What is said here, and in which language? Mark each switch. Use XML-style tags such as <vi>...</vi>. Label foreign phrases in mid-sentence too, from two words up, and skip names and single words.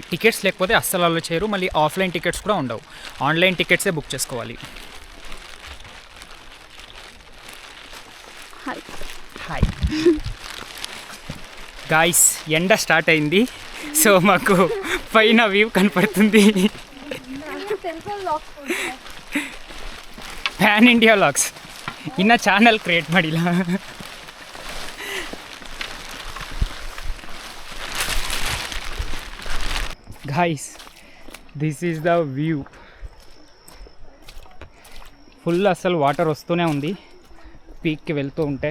<te>టికెట్స్ లేకపోతే అస్సలు అలో చేయరు. మళ్ళీ</te> <en>offline tickets</en> <te>కూడా ఉండవు. ఆన్లైన్ టికెట్సే బుక్ చేసుకోవాలి.</te> <en>hi guys,</en> <te>ఎండ స్టార్ట్ అయింది. సో మాకు పైన వ్యూ కనపడుతుంది.</te> <kn>ಪ್ಯಾನ್ ಇಂಡಿಯಾ ಲಾಗ್ಸ್ ಇನ್ನು</kn> <en>channel create</en> <kn>ಮಾಡಿಲ್ಲ.</kn> <en>guys, this is the view.</en> <te>ఫుల్ అసలు వాటర్ వస్తూనే ఉంది పీక్కి వెళ్తూ ఉంటే.</te>